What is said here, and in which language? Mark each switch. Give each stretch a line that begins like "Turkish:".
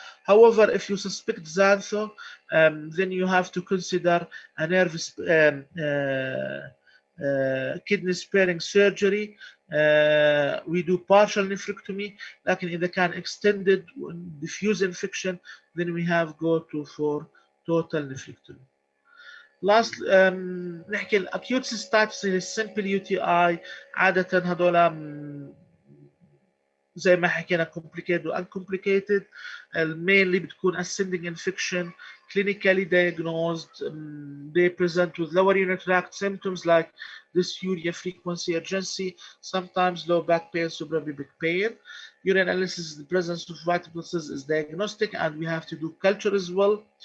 English: However, if you suspect xantho, then you have to consider a nerve kidney sparing surgery. We do partial nephrectomy,
Arabic: لكن إذا كان
English: extended diffuse infection, then we have go for total nephrectomy.
Arabic: Last نحكي الأكيوت cystitis اللي simple UTI عادة هذول زي ما حكينا complicated و uncomplicated.
English: mainly بتكون ascending infection, clinically diagnosed. They present with lower urinary tract symptoms like dysuria, frequency, urgency, sometimes low back pain, suprapubic pain. Urine analysis, the presence of white blood cells is diagnostic, and we have to do culture as well.